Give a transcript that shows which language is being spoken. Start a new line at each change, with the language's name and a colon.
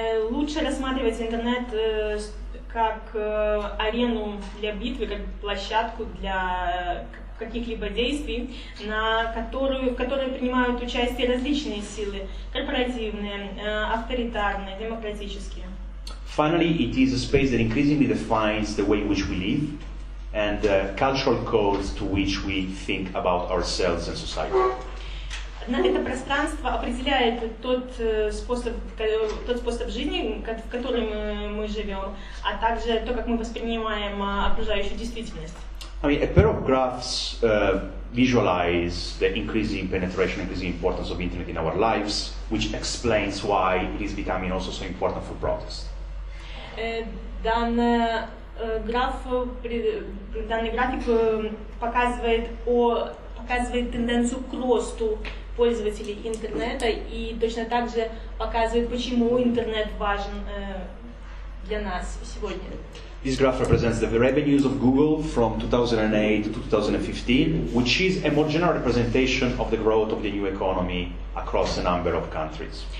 Russian: Лучше рассматривать интернет как арену для битвы, как площадку для каких-либо действий, в которой принимают участие различные силы, корпоративные, авторитарные, демократические.
English: Finally, it is a space that increasingly defines the way in which we live and the cultural codes to which we think about ourselves and society.
Russian: Это пространство определяет тот способ жизни, в котором мы живем, а также то, как мы воспринимаем окружающую действительность.
English: I mean, a pair of graphs visualize the increasing penetration, increasing importance of internet in our lives, which explains why it is becoming also so important for protest.
Russian: Данный график показывает тенденцию к росту пользователей интернета и точно так же показывает, почему интернет важен для нас сегодня.
English: This graph represents the revenues of Google from 2008 to 2015, which is a more general representation of the growth of the new economy across a number of countries.